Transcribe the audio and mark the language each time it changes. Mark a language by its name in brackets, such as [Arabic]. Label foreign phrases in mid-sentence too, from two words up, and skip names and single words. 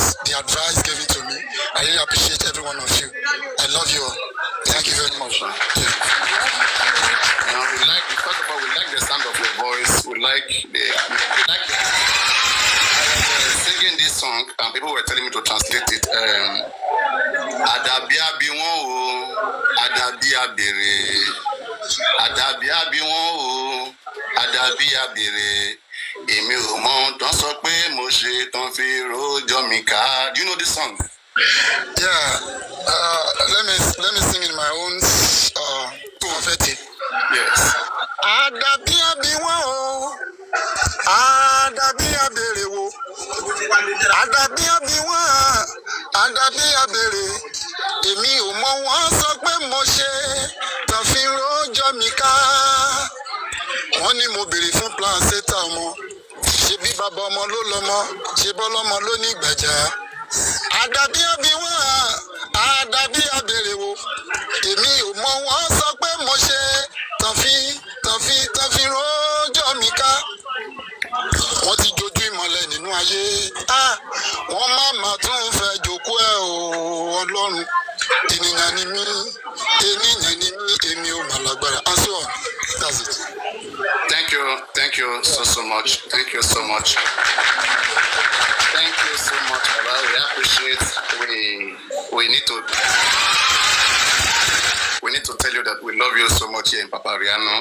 [English] The advice given to me, I really appreciate every one of you. I love you all. Thank you very much. Yeah. Now, first of all, we like the sound of your voice. We like singing this song, and people were telling me to translate it. [Yoruba] Adabia biwon o, adabia bere. Adabia biwon o, adabia bere. Èmi ò mọ̀ tán sọ pé mo ṣe tán fi rojọ́ mi ká. [English] Do you know this song? Yeah. Let me sing in my own prophetic. Yes. [Yoruba] Adabia biwon o, adabia bere wo. Adabia biwon, adabia bere. Èmi ò mọ̀ wọ́n sọ pé mo ṣe tán fi rojọ́ mi ká. Wọ́n ní mo béèrè fún placenta ọmọ. Ṣé bí bàbá ọmọ ló lọ́mọ? Ṣé bọ́lọ́mọ ló ní ìgbàjá? Adabia biwon, adabia bere wo. Èmi ò mọ̀ wọ́n sọ pé mo ṣe tán fi rojọ́ mi ká. Wọ́n ti jojú ìmọ̀lẹ̀ nínú ayé. Wọ́n má tún fẹ́ jókòó ẹ̀ o Ọlọ́run. Ènìyàn ni mí, èmi ò mà lágbára. [English] And so on. That's it. Thank you so much. Thank you so much. Thank you so much, Baba. We appreciate. We need to tell you that we love you so much here in Papariano.